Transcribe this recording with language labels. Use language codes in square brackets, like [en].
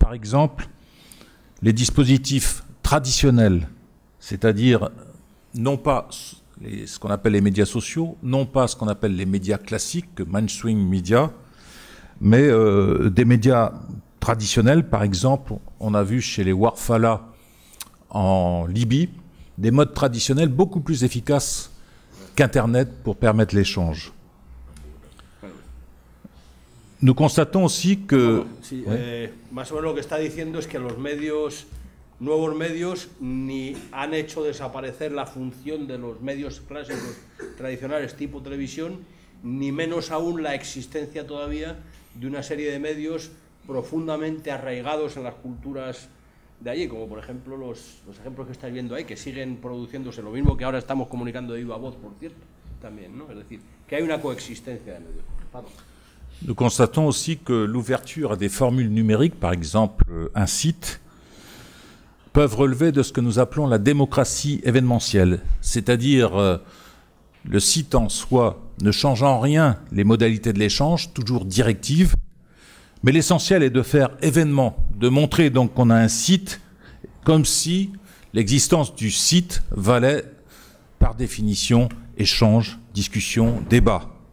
[fr] Par exemple, les dispositifs traditionnels, c'est-à-dire non pas ce qu'on appelle les médias sociaux, non pas ce qu'on appelle les médias classiques, [en] mainstream media, [fr] mais des médias traditionnels. Par exemple, on a vu chez les Warfala en Libye des modes traditionnels beaucoup plus efficaces qu'Internet pour permettre l'échange. Nous constatons aussi que... [es] Sí, más o menos lo que está diciendo es que los medios, nuevos medios, ni han hecho desaparecer la función de los medios clásicos tradicionales tipo televisión, ni menos aún la existencia todavía de una serie de medios profundamente arraigados en las culturas de allí, como por ejemplo los ejemplos que estáis viendo ahí, que siguen produciéndose, lo mismo que ahora estamos comunicando de viva voz, por cierto, también, ¿no? Es decir, que hay una coexistencia de medios. [fr] Pardon. Nous constatons aussi que l'ouverture à des formules numériques, par exemple un site, peuvent relever de ce que nous appelons la démocratie événementielle, c'est-à-dire le site en soi ne change en rien les modalités de l'échange, toujours directives, mais l'essentiel est de faire événement, de montrer donc qu'on a un site comme si l'existence du site valait par définition échange, discussion, débat.